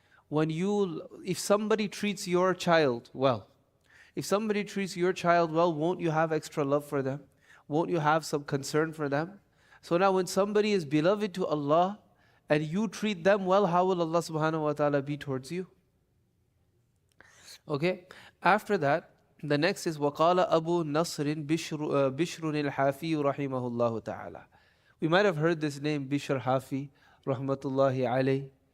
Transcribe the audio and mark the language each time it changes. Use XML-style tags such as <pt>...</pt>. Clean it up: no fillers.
<en>If somebody treats your child well, won't you have extra love for them? Won't you have some concern for them? So now when somebody is beloved to Allah and you treat them well, how will Allah subhanahu wa ta'ala be towards you? Okay, after that, the next is</en> <ar>وَقَالَ أَبُو نَصْرٍ بِشْرٌ الْحَافِيُّ رَحِمَهُ اللَّهُ تَعَالَى.</ar> <en>We might have heard this name, Bishr Hafi, rahmatullahi alayh.</en>